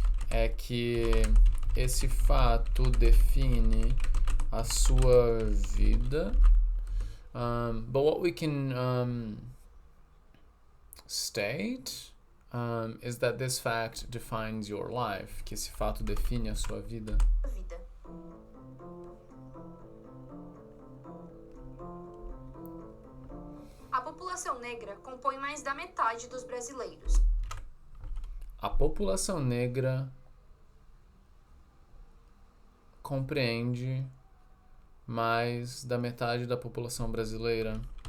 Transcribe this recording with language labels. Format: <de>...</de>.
<pt>é que esse fato define a sua vida.</pt> <en>But what we can state is that this fact defines your life.</en> <pt>Que esse fato define a sua vida. A população negra compõe mais da metade dos brasileiros. A população negra compreende mais da metade da população brasileira.</pt>